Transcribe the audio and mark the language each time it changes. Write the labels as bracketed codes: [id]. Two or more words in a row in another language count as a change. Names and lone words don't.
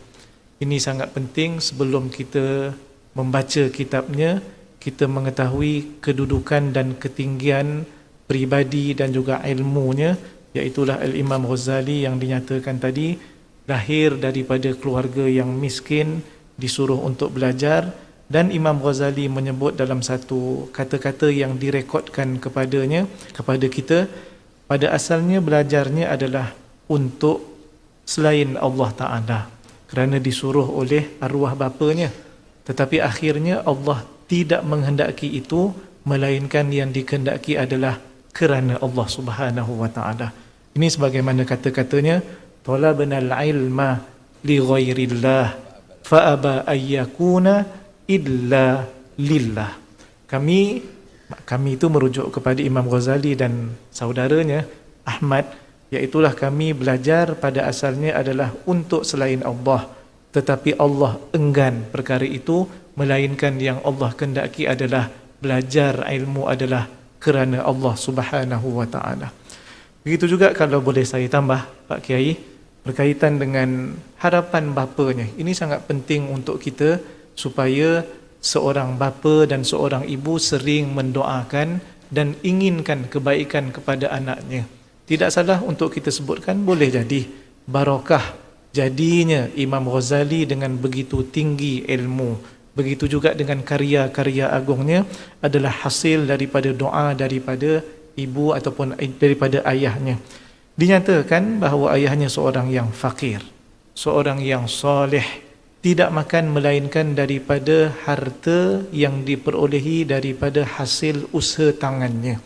[ms] Ini sangat penting sebelum kita membaca kitabnya, kita mengetahui kedudukan dan ketinggian pribadi dan juga ilmunya, iaitulah Al-Imam Ghazali yang dinyatakan tadi lahir daripada keluarga yang miskin, disuruh untuk belajar, dan Imam Ghazali menyebut dalam satu kata-kata yang direkodkan kepadanya, kepada kita, pada asalnya belajarnya adalah untuk selain [ar] الله تعالى, [ms] kerana disuruh oleh arwah bapanya, tetapi akhirnya Allah tidak menghendaki itu, melainkan yang dikehendaki adalah kerana [ar] الله سبحانه وتعالى. [ms] Ini sebagaimana kata-katanya, [ar] طلبنا العلم لغير الله فأبى أن يكون إلا لله. [ms] Kami itu merujuk kepada Imam Ghazali dan saudaranya Ahmad, iaitulah kami belajar pada asalnya adalah untuk selain Allah, tetapi Allah enggan perkara itu, melainkan yang Allah kehendaki adalah belajar ilmu adalah kerana [ar] الله سبحانه وتعالى. [ms] Begitu juga kalau boleh saya tambah Pak Kiai, berkaitan dengan harapan bapanya. Ini sangat penting untuk kita, supaya seorang bapa dan seorang ibu sering mendoakan dan inginkan kebaikan kepada anaknya. Tidak salah untuk kita sebutkan, boleh jadi barakah jadinya Imam Ghazali dengan begitu tinggi ilmu, begitu juga dengan karya-karya agungnya adalah hasil daripada doa daripada ibu ataupun daripada ayahnya. Dinyatakan bahawa ayahnya seorang yang fakir, seorang yang soleh, tidak makan melainkan daripada harta yang diperolehi daripada hasil usaha tangannya.